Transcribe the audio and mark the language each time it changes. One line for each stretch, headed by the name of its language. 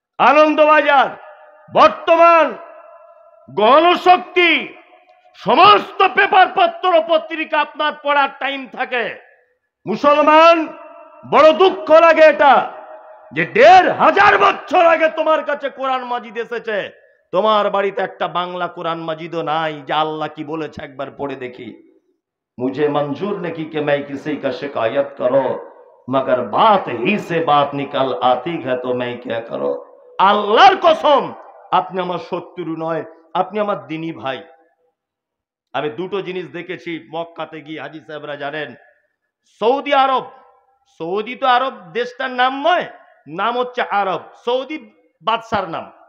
Bangla: আনন্দবাজার, বর্তমান, গণশক্তি, সমস্ত পেপার পত্র পত্রিকা আপনার পড়ার টাইম থাকে। মুসলমান, বড় দুঃখ লাগে এটা যে 1500 বছর আগে তোমার কাছে কোরআন মাজিদ এসেছে, তোমার বাড়িতে একটা বাংলা কোরআন মাজিদও নাই যে আল্লাহ কি বলেছে একবার পড়ে দেখি।
Hindi: मुझे मंजूर नहीं कि मैं किसी का शिकायत करो, मगर बात ही से बात निकल आती है तो मैं क्या करो।
Bangla: আল্লাহর কসম, আপনি আমার শত্রু নয়, আপনি আমার দিনী ভাই। আমি দুটো জিনিস দেখেছি মক্কাতে গিয়ে, হাজী সাহেবরা জানেন। সৌদি আরব, সৌদি তো আরব দেশটার নাম নয়, নাম হচ্ছে আরব, সৌদি বাদশার নাম।